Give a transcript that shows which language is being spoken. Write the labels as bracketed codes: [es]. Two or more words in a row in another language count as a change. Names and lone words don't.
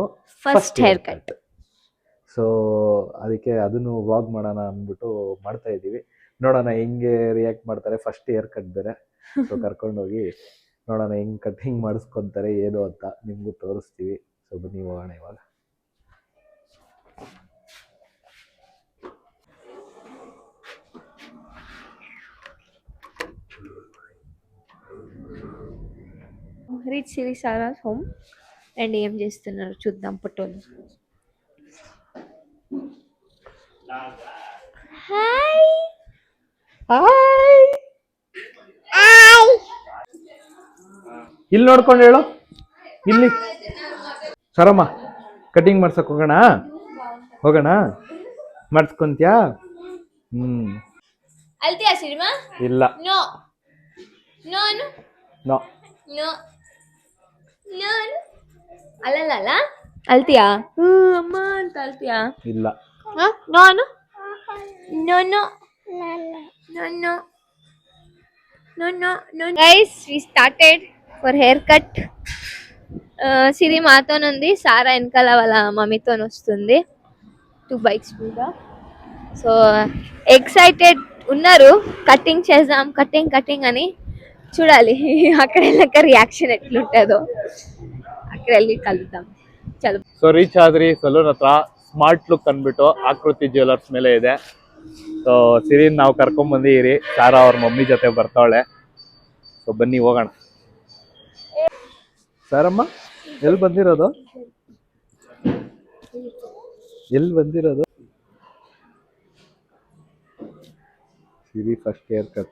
[en] first hair cut. [kn] ಸೊ ಅದಕ್ಕೆ ಅದನ್ನು ವ್ಲಾಗ್ ಮಾಡೋಣ ಅಂದ್ಬಿಟ್ಟು ಮಾಡ್ತಾ ಇದ್ದೀವಿ. ನೋಡೋಣ ಹೆಂಗೆ ರಿಯಾಕ್ಟ್ ಮಾಡ್ತಾರೆ. [en] first hair cut [kn] ಬೇರೆ. ಸೊ ಕರ್ಕೊಂಡೋಗಿ ನೋಡೋಣ ಹೆಂಗೆ ಕಟ್ಟಿಂಗ್ ಮಾಡಿಸ್ಕೊತಾರೆ ಏನು ಅಂತ ನಿಮಗೂ ತೋರಿಸ್ತೀವಿ. ಸೊ ಬನ್ನಿ ಹೋಗೋಣ ಇವಾಗ. [en] Reach Siri Sarah's home and [te] ఏం చేస్తున్నారు చూద్దాం ఫోటోలు. హాయ్ [kn] ಹಾಯ್ ಇಲ್ಲಿ ನೋಡ್ಕೊಂಡು ಹೇಳು. ಇಲ್ಲಿ ಸರಮ್ಮ ಕಟಿಂಗ್ ಮಾಡ್ಸಕ್ ಹೋಗೋಣ ಮಾಡಿಸ್ಕೊಂತ್ಯಾ? ಅಲ್ತಿಯಾ ಸಿನಿಮಾ? ಇಲ್ಲ. [en] no no ನೋ no no [kn] ಅಲ್ಲ ಅಲ್ತಿಯಾ? ಅಮ್ಮ ಅಂತ ಅಲ್ತಿಯಾ? ಇಲ್ಲ. [en] no no no no no no guys, we started for haircut. [te] సిరి మాతోనుంది, సారా వెనకాల వాళ్ళ మమ్మీతో వస్తుంది. 2 బైక్స్ మీద. [en] so excited [te] ఉన్నారు. కటింగ్ చేద్దాం కటింగ్ అని. చూడాలి అక్కడ వెళ్ళక రియాక్షన్ ఎట్లుంటుందో. అక్కడ వెళ్ళి కలుద్దాం. చలో. [kn] ಸೊ ರೀಚ್ ಆದ್ರಿ ಸಲೂನ್ ಹತ್ರ. ಸ್ಮಾರ್ಟ್ ಲುಕ್ ಅಂದ್ಬಿಟ್ಟು ಆಕೃತಿ ಜ್ಯುವೆಲರ್ಸ್ ಮೇಲೆ ಇದೆ. ಸೊ ಸಿರಿನ್ ನಾವು ಕರ್ಕೊಂಡ್ ಬಂದಿರಿ. ಸಾರಾ ಅವ್ರ ಮಮ್ಮಿ ಜೊತೆ ಬರ್ತಾವಳೆ. ಸೊ ಬನ್ನಿ ಹೋಗೋಣ. ಸಾರಮ್ಮ ಎಲ್ಲಿ ಬಂದಿರೋದು? ಸಿರಿ [en] first hair cut.